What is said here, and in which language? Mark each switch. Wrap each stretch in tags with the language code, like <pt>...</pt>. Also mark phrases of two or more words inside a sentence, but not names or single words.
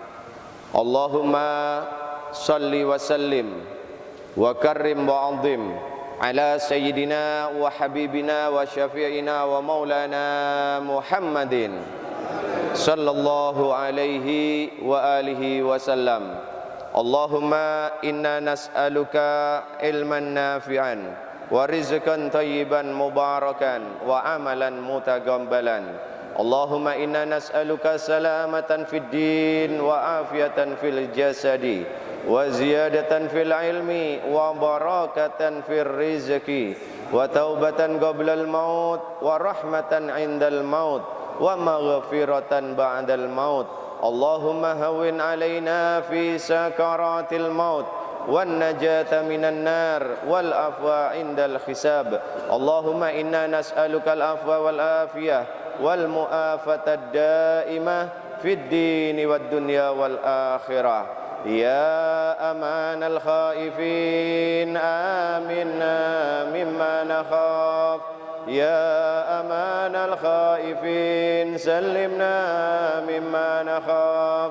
<ar>اللهم صل وسلم وكرم وعظم على سيدنا وحبيبنا وشفيعنا ومولانا محمد صلى الله عليه وعلى آله وسلم. اللهم إنا نسألك علما نافعا ورزقا طيبا مباركا وعملا متقبلا. اللهم إنا نسألك سلامة في الدين وعافية في الجسد وزيادة في العلم وبركة في الرزق وتوبة قبل الموت ورحمة عند الموت ومغفرة بعد الموت. اللهم هون علينا في سكرات الموت والنجاة من النار والعفو عند الحساب. اللهم إنا نسألك العفو والعافية والمعافاة الدائمة في الدين والدنيا والآخرة. يا أمان الخائفين أمنا مما نخاف. يا أمان الخائفين سلمنا مما نخاف.</ar>